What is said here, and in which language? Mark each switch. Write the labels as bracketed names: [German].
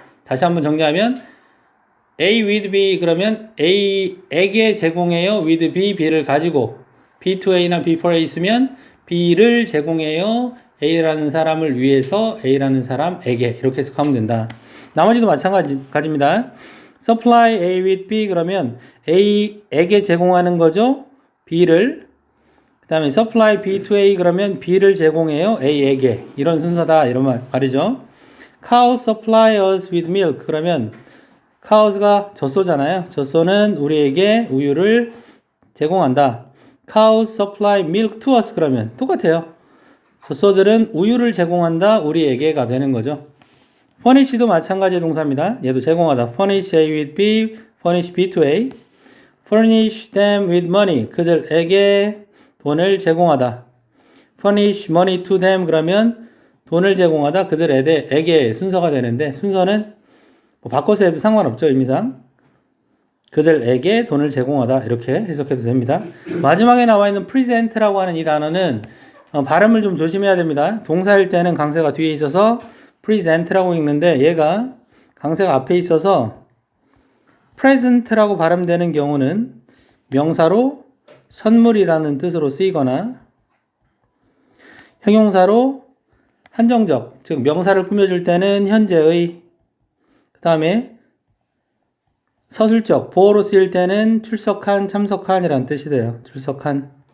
[Korean] 다시 한번 정리하면 A with B 그러면 A에게 제공해요. with B, B를 가지고 B to A나 B for A 있으면 B를 제공해요. A라는 사람을 위해서 A라는 사람에게 이렇게 해석하면 된다. 나머지도 마찬가지입니다. [English] supply A with B [Korean] 그러면 A에게 제공하는 거죠. B를. 그 다음에 [English] supply B to A [Korean] 그러면 B를 제공해요. A에게. 이런 순서다. 이런 말이죠. [English] cows supply us with milk [Korean] 그러면 cows가 젖소잖아요. 젖소는 우리에게 우유를 제공한다. [English] cows supply milk to us [Korean] 그러면 똑같아요. 젖소들은 우유를 제공한다. 우리에게가 되는 거죠. furnish도 마찬가지 동사입니다. 얘도 제공하다. [English] furnish A with B, furnish B to A. furnish them with money. [Korean] 그들에게 돈을 제공하다. [English] furnish money to them [Korean] 그러면 돈을 제공하다. 그들에게 순서가 되는데 순서는 뭐 바꿔서 해도 상관없죠. 의미상. 그들에게 돈을 제공하다. 이렇게 해석해도 됩니다. 마지막에 나와 있는 present라고 하는 이 단어는 발음을 좀 조심해야 됩니다. 동사일 때는 강세가 뒤에 있어서 present라고 읽는데 얘가 강세가 앞에 있어서 present라고 발음되는 경우는 명사로 선물이라는 뜻으로 쓰이거나 형용사로 한정적, 즉 명사를 꾸며줄 때는 현재의, 그 다음에 서술적, 보어로 쓰일 때는 출석한, 참석한이라는 뜻이 돼요. 출석한.